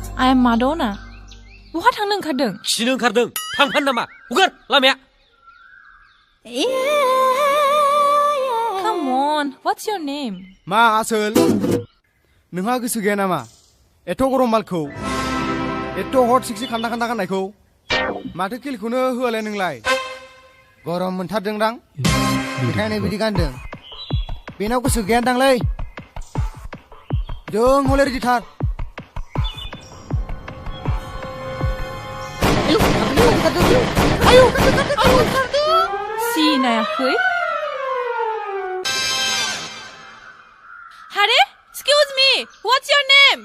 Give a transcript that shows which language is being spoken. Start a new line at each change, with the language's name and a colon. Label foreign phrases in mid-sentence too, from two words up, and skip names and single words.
Bodo: am Madonna. बहा थांनो ओंखारदों? खिनो ओंखारदों थांफानो नामा हगार लामाया
English: Come on, what's your name?
Bodo: मा आसोल नोंहा गोसो गैया नामा एथ' गरम मालखौ एथ'
English: hot sexy
Bodo: खान्दा खान्दा गाननायखौ माथो खेलखौनो होआलाय नोंलाय गरम मोनथारदोंदां बेखायनो बिदि गानदों बेनाव गोसो गैयादांलै जों हले रेडिथार सिनायाखै?
English: Hare, excuse me, what's your name?